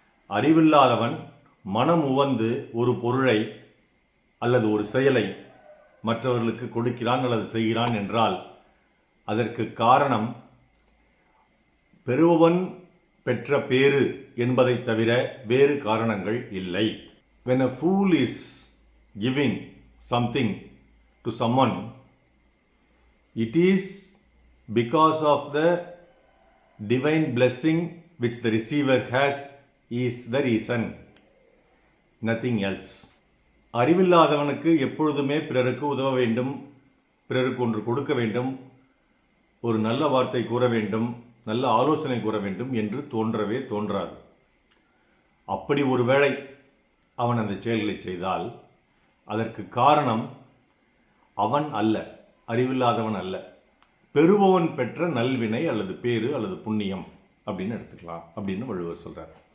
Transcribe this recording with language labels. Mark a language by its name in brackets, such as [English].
[Tamil] அறிவில்லாதவன் மனம் உவந்து ஒரு பொருளை அல்லது ஒரு செயலை மற்றவர்களுக்கு கொடுக்கிறான் அல்லது செய்கிறான் என்றால் அதற்கு காரணம் பெறுபவன் பெற்ற பேறு என்பதை தவிர வேறு காரணங்கள் இல்லை. [English] When a fool is giving something to someone, it is because of the divine blessing which the receiver has is the reason, nothing else. [Tamil] அறிவில்லாதவனுக்கு எப்பொழுதுமே பிறருக்கு உதவ வேண்டும், பிறருக்கு ஒன்று கொடுக்க வேண்டும், ஒரு நல்ல வார்த்தை கூற வேண்டும், நல்ல ஆலோசனை கூற வேண்டும் என்று தோன்றவே தோன்றாது. அப்படி ஒருவேளை அவன் அந்த செயல்களை செய்தால் அதற்கு காரணம் அவன் அல்ல, அறிவில்லாதவன் அல்ல, பெறுபவன் பெற்ற நல்வினை அல்லது பேரு அல்லது புண்ணியம் அப்படின்னு எடுத்துக்கலாம் அப்படின்னு வள்ளுவர் சொல்றார்.